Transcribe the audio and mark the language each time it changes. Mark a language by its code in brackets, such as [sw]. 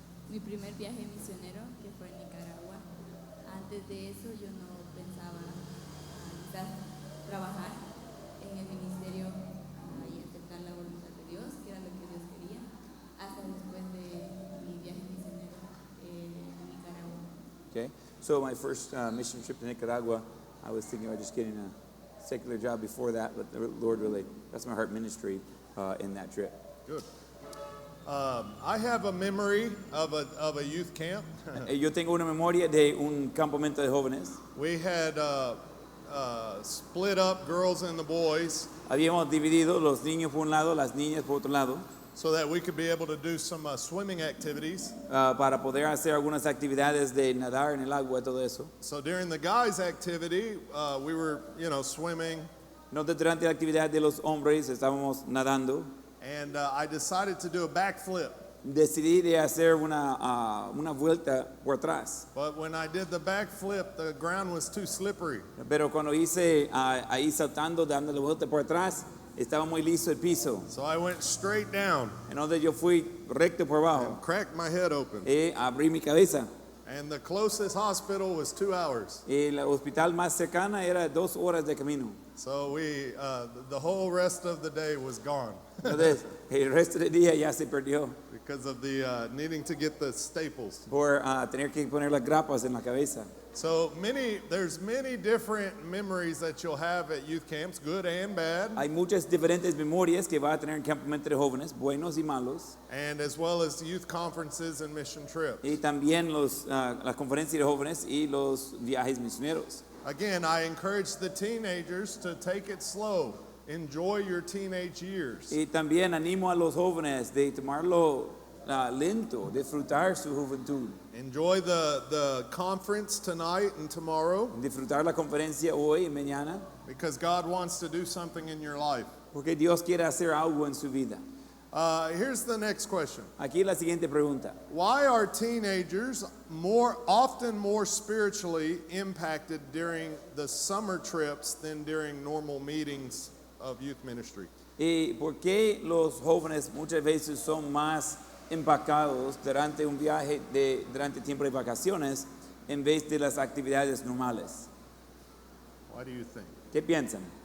[es] Mi primer viaje misionero, que fue en Nicaragua. Antes de eso yo no pensaba quizás trabajar en el ministerio y aceptar la voluntad de Dios, que era lo que Dios quería, hasta después de mi viaje misionero en Nicaragua. [en] Okay, so my first mission trip to Nicaragua, I was thinking about just getting a secular job before that, but the Lord really, that's my heart ministry in that trip. Good. I have a memory of a youth camp. [es] Yo tengo una memoria de un campamento de jóvenes. [en] We had split up girls and the boys [es] Habíamos dividido los niños por un lado, las niñas por otro lado, [en] so that we could be able to do some swimming activities. [es] para poder hacer algunas actividades de nadar en el agua y todo eso. [en] So during the guys' activity, we were, swimming. [es] No, durante la actividad de los hombres estábamos nadando. [en] And I decided to do a backflip. [es] Decidí de hacer una vuelta por atrás. [en] But when I did the backflip, the ground was too slippery. [es] Pero cuando hice ahí saltando, dándole vuelta por atrás, estaba muy liso el piso. [en] So I went straight down. [es] Entonces yo fui recto por abajo. [en] And cracked my head open. [es] Y abrí mi cabeza. [en] And the closest hospital was 2 hours. [es] Y el hospital más cercana era 2 horas de camino. [en] So the whole rest of the day was gone. [es] Entonces, el resto del día ya se perdió [en] Because of the needing to get the staples. [es] por tener que poner las grapas en la cabeza. [en] So there's many different memories that you'll have at youth camps, good and bad. [es] Hay muchas diferentes memorias que va a tener el campamento de jóvenes, buenos y malos, [en] And as well as youth conferences and mission trips. [es] y también las conferencias de jóvenes y los viajes misioneros. [en] Again, I encourage the teenagers to take it slow. Enjoy your teenage years. [es] Y también animo a los jóvenes de tomarlo lento, disfrutar su juventud, [en] Enjoy the conference tonight and tomorrow, [es] disfrutar la conferencia hoy y mañana, [en] because God wants to do something in your life. [es] porque Dios quiere hacer algo en su vida. [en] Here's the next question. [es] Aquí la siguiente pregunta. [en] Why are teenagers often more spiritually impacted during the summer trips than during normal meetings of youth ministry? [es] ¿Y por qué los jóvenes muchas veces son más empacados durante un viaje durante el tiempo de vacaciones en vez de las actividades normales? [en] Why do you think? [es] ¿Qué piensan?